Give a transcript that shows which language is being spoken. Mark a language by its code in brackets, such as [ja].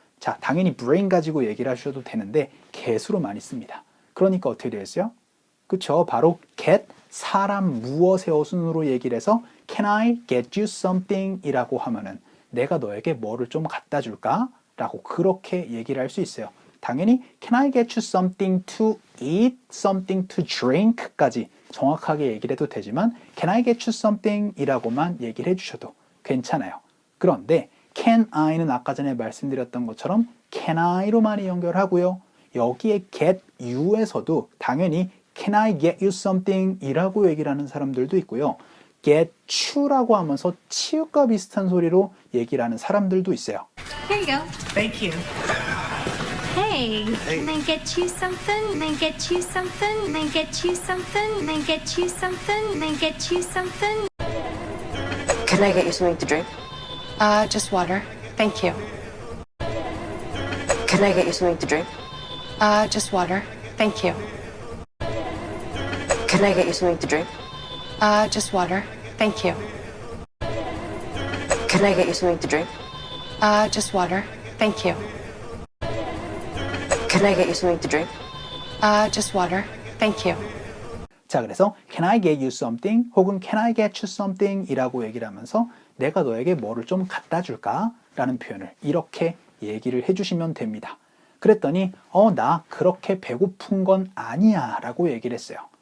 [ko] 자, 당연히 bring 가지고 얘기를 하셔도 되는데 개수로 많이 씁니다. 그러니까 어떻게 되겠어요? 그쵸? 바로 get, 사람, 무엇의 어순으로 얘기를 해서 [en] can I get you something? [ko] 이라고 하면은 내가 너에게 뭐를 좀 갖다 줄까? 라고 그렇게 얘기를 할 수 있어요. 당연히 [en] can I get you something to eat, something to drink [ko] 까지 정확하게 얘기를 해도 되지만 [en] can I get you something [ko] 이라고만 얘기를 해주셔도 괜찮아요. 그런데 can I는 아까 전에 말씀드렸던 것처럼 can I로 많이 연결하고요. 여기에 get you에서도 당연히 [en] can I get you something [ko] 이라고 얘기를 하는 사람들도 있고요. get you라고 하면서 치읓과 비슷한 소리로 얘기를 하는 사람들도 있어요. [en] Here you go. Thank you. Hey, can I get you something? Can I get you something? Can I get you something? Can I get you something? Can I get you something? Can I get you something to drink? Just water. Thank you. Can I get you something to drink? Just water. Thank you. Can I get you something to drink? Just water. Thank you. Can I get you something to drink? Just water. Thank you. Can I get you something to drink? Just water. Thank you. [ko] 자, 그래서 [en] can I get you something [ko] 혹은 [en] can I get you something [ko] 이라고 얘기를 하면서 내가 너에게 뭐를 좀 갖다 줄까? 라는 표현을 이렇게 얘기를 해주시면 됩니다. 그랬더니 나 그렇게 배고픈 건 아니야 라고 얘기를 했어요.